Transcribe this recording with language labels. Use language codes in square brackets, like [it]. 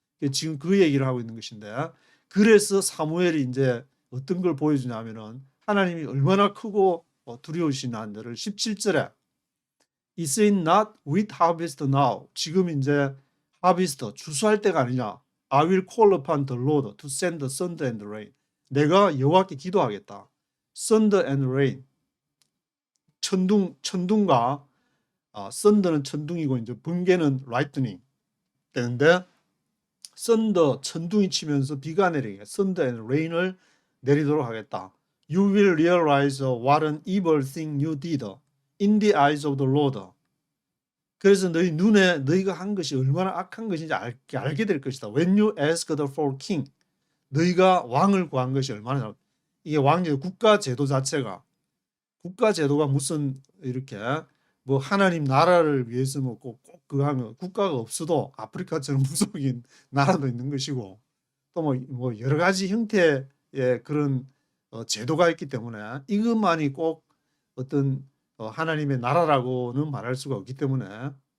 [ko] 지금 그 얘기를 하고 있는 것인데, 그래서 사무엘이 이제 어떤 걸 보여주냐면은 하나님이 얼마나 크고 두려우시나를 17절에 [en] Is it not with harvest now? [ko] 지금 이제 하비스트 추수할 때가 아니냐. [en] I will call upon the Lord to send the thunder and rain. [ko] 내가 여호와께 기도하겠다. [en] thunder and rain. [ko] 천둥과 thunder는 천둥이고 이제 번개는 lightning 되는데, thunder 천둥이 치면서 비가 내리게 [en] thunder and rain [ko] 을 내리도록 하겠다. [en] You will realize what an evil thing you did in the eyes of the Lord. [ko] 그래서 너희 눈에 너희가 한 것이 얼마나 악한 것인지 알게 될 것이다. [en] When you asked for king, [ko] 너희가 왕을 구한 것이 얼마나, 이게 왕제 국가 제도 자체가, 국가 제도가 무슨 이렇게 뭐 하나님 나라를 위해서 뭐 꼭 그거 하면 국가가 없어도 아프리카처럼 무속인 나라도 있는 것이고, 또 뭐 여러 가지 형태의 그런 제도가 있기 때문에 이것만이 꼭 어떤 하나님의 나라라고는 말할 수가 없기 때문에,